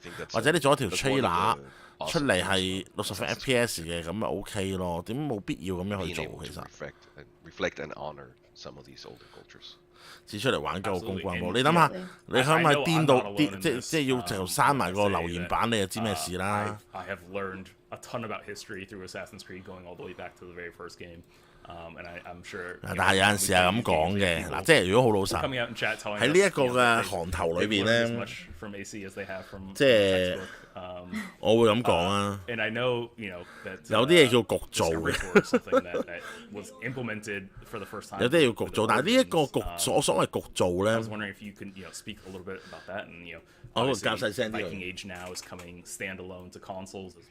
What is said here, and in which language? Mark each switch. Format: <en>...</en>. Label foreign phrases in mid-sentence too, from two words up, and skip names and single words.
<yue>或者你做一條 trailer 出嚟係60 FPS 嘅，咁咪 OK 咯。點冇必要咁樣去做其實？指出嚟玩夠公關喎！你諗下，你係咪癲到啲？即係要就刪埋個留言板，你就知咩事啦。</yue> <en>I have learned a ton about history through Assassin's Creed, going all the way back to the very first game. And I'm sure.</en> <yue>但係有陣時係咁講嘅，嗱，即係如果好老實，喺呢一個嘅行頭裏邊咧，即係我會咁講啊。有啲嘢叫焗做嘅，有啲嘢要焗做，但係呢一個焗所謂焗做咧，我會較細聲啲。</yue>